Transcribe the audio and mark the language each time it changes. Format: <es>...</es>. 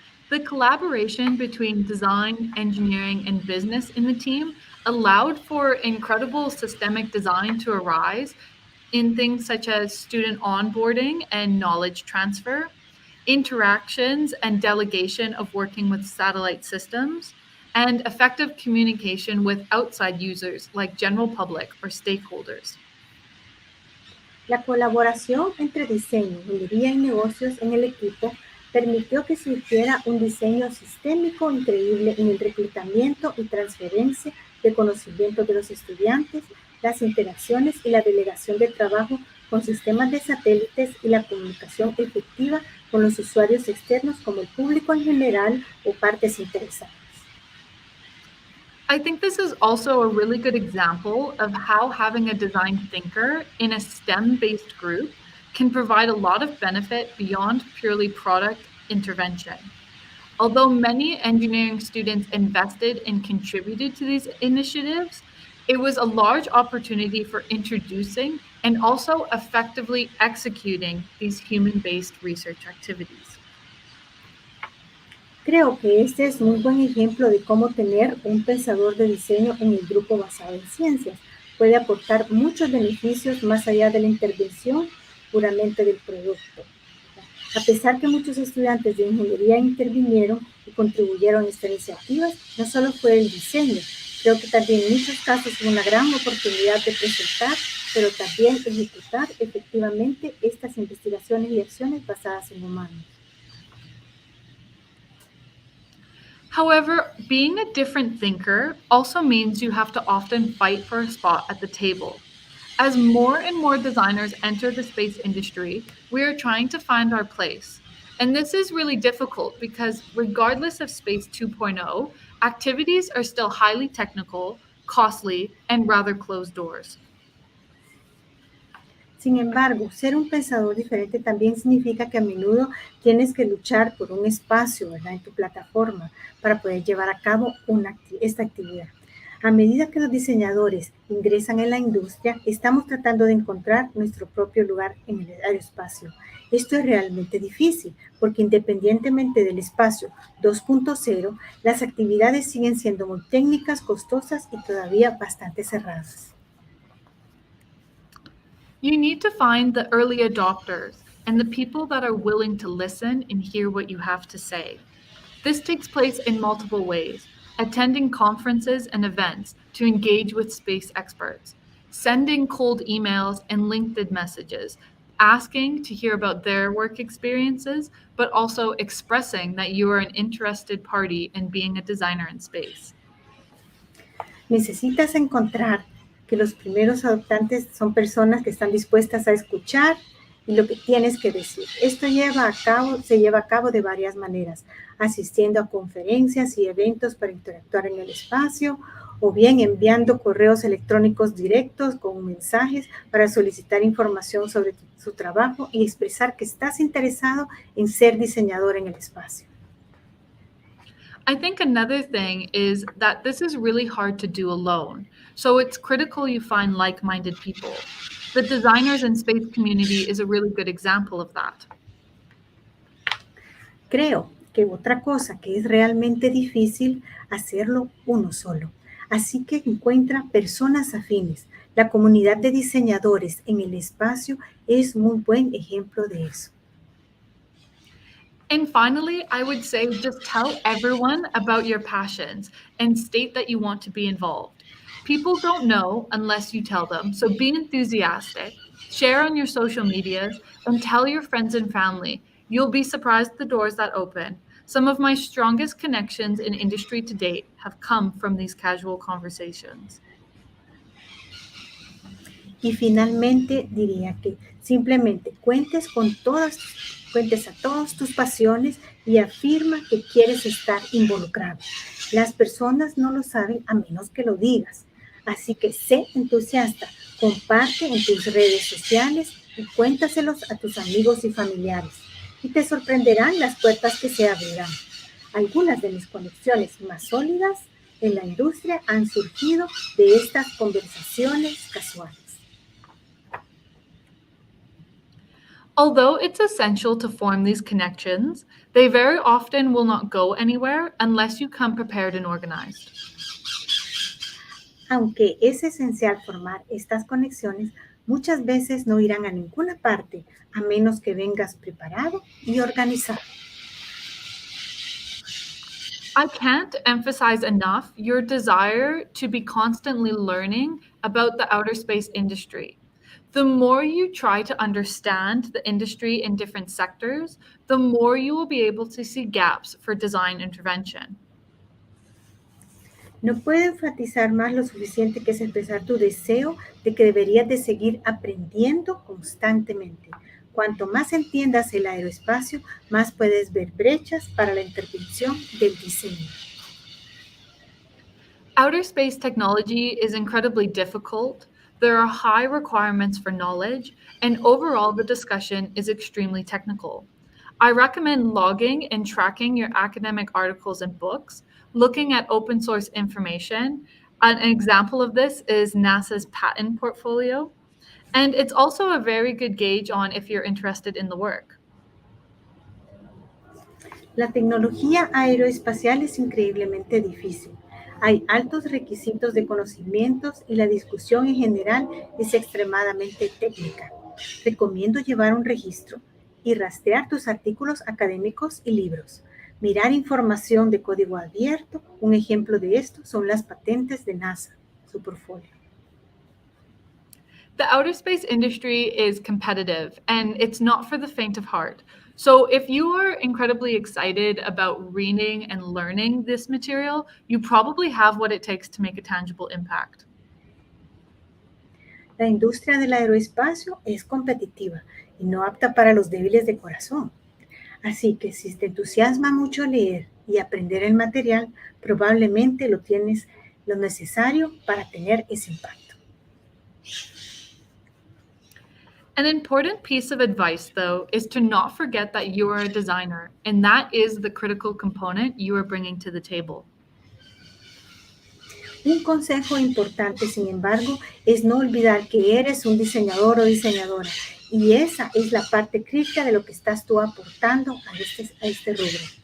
<en>The collaboration between design, engineering, and business in the team allowed for incredible systemic design to arise in things such as student onboarding and knowledge transfer, interactions and delegation of working with satellite systems, and effective communication with outside users like general public or stakeholders.</en> <es>La colaboración entre diseño, ingeniería y negocios en el equipo permitió que surgiera un diseño sistémico increíble en el reclutamiento y transferencia de conocimiento de los estudiantes, las interacciones y la delegación de trabajo con sistemas de satélites y la comunicación efectiva con los usuarios externos como el público en general o partes interesadas.</es> <en>I think this is also a really good example of how having a design thinker in a STEM-based group can provide a lot of benefit beyond purely product intervention. Although many engineering students invested and contributed to these initiatives, it was a large opportunity for introducing and also effectively executing these human-based research activities.</en> <es>Creo que este es un buen ejemplo de cómo tener un pensador de diseño en el grupo basado en ciencias. Puede aportar muchos beneficios más allá de la intervención puramente del producto. A pesar que muchos estudiantes de ingeniería intervinieron y contribuyeron a estas iniciativas, no solo fue el diseño, creo que también en muchos casos fue una gran oportunidad de presentar, pero también ejecutar efectivamente estas investigaciones y acciones basadas en humanos.</es> <en>However, being a different thinker also means you have to often fight for a spot at the table. As more and more designers enter the space industry, we are trying to find our place. And this is really difficult because, regardless of Space 2.0, activities are still highly technical, costly, and rather closed doors.</en> <es>Sin embargo, ser un pensador diferente también significa que a menudo tienes que luchar por un espacio, ¿verdad?, en tu plataforma para poder llevar a cabo esta actividad. A medida que los diseñadores ingresan en la industria, estamos tratando de encontrar nuestro propio lugar en el aeroespacio. Esto es realmente difícil porque independientemente del espacio 2.0, las actividades siguen siendo muy técnicas, costosas y todavía bastante cerradas.</es> <en>You need to find the early adopters and the people that are willing to listen and hear what you have to say. This takes place in multiple ways: attending conferences and events to engage with space experts, sending cold emails and LinkedIn messages, asking to hear about their work experiences, but also expressing that you are an interested party in being a designer in space.</en> <es>Necesitas encontrar que los primeros adoptantes son personas que están dispuestas a escuchar y lo que tienes que decir. Esto se lleva a cabo de varias maneras, asistiendo a conferencias y eventos para interactuar en el espacio, o bien enviando correos electrónicos directos con mensajes para solicitar información sobre su trabajo y expresar que estás interesado en ser diseñador en el espacio.</es> <en>I think another thing is that this is really hard to do alone. So it's critical you find like minded people. The designers and space community is a really good example of that.</en> <es>Creo que otra cosa que es realmente difícil hacerlo uno solo. Así que encuentra personas afines. La comunidad de diseñadores en el espacio es muy buen ejemplo de eso.</es> <en>And finally, I would say just tell everyone about your passions and state that you want to be involved. People don't know unless you tell them, so be enthusiastic. Share on your social medias and tell your friends and family. You'll be surprised at the doors that open. Some of my strongest connections in industry to date have come from these casual conversations.</en> <es>Y finalmente diría que simplemente cuentes a todas tus pasiones y afirma que quieres estar involucrado. Las personas no lo saben a menos que lo digas. Así que sé entusiasta, comparte en tus redes sociales y cuéntaselos a tus amigos y familiares. Y te sorprenderán las puertas que se abrirán. Algunas de mis conexiones más sólidas en la industria han surgido de estas conversaciones casuales.</es> <en>Although it's essential to form these connections, they very often will not go anywhere unless you come prepared and organized.</en> <es>Aunque es esencial formar estas conexiones, muchas veces no irán a ninguna parte a menos que vengas preparado y organizado.</es> <en>I can't emphasize enough your desire to be constantly learning about the outer space industry. The more you try to understand the industry in different sectors, the more you will be able to see gaps for design intervention.</en> <es>No puedo enfatizar más lo suficiente que es expresar tu deseo de que deberías de seguir aprendiendo constantemente. Cuanto más entiendas el aeroespacio, más puedes ver brechas para la intervención del diseño.</es> <en>Outer space technology is incredibly difficult. There are high requirements for knowledge, and overall, the discussion is extremely technical. I recommend logging and tracking your academic articles and books, looking at open source information. An example of this is NASA's patent portfolio. And it's also a very good gauge on if you're interested in the work.</en> <es>La tecnología aeroespacial es increíblemente difícil. Hay altos requisitos de conocimientos y la discusión en general es extremadamente técnica. Recomiendo llevar un registro y rastrear tus artículos académicos y libros. Mirar información de código abierto. Un ejemplo de esto son las patentes de NASA, su portfolio.</es> <en>The outer space industry is competitive and it's not for the faint of heart. So, if you are incredibly excited about reading and learning this material, you probably have what it takes to make a tangible impact.</en> <es>La industria del aeroespacio es competitiva y no apta para los débiles de corazón. Así que si te entusiasma mucho leer y aprender el material, probablemente lo tienes lo necesario para tener ese impacto.</es> <en>An important piece of advice, though, is to not forget that you are a designer, and that is the critical component you are bringing to the table.</en> <es>Un consejo importante, sin embargo, es no olvidar que eres un diseñador o diseñadora y esa es la parte crítica de lo que estás tú aportando a este rubro.</es>